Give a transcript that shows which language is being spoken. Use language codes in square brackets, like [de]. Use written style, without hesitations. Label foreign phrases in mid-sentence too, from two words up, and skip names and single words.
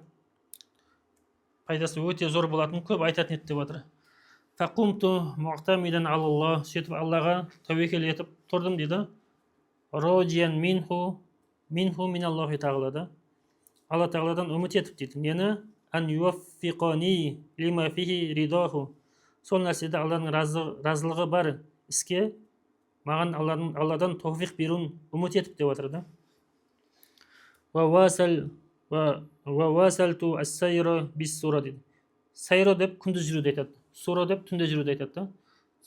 [kk] Пайдасы өте зор болатынын көп айтатын еді деп отыр. [ar] فقمت معتمدا على الله, [kk] сөйтіп Аллаға тәуекел етіп тұрдым дейді. [ar] راجيا منه من الله تعالى да. [kk] Алла тағаладан үміт етіп дейді. Нені? [ar] أن يوفقني لما فيه رضاه. [kk] Сол нәрседе Алланың разылығы бар іске маған Алладан тауфиқ беруін үміт етіп деп отыр да. [ar] وواصلت السير بالسرى дейді. [kk] Сайра деп күндіз жүруді айтады. Сура деп түнде жүруді айтады да.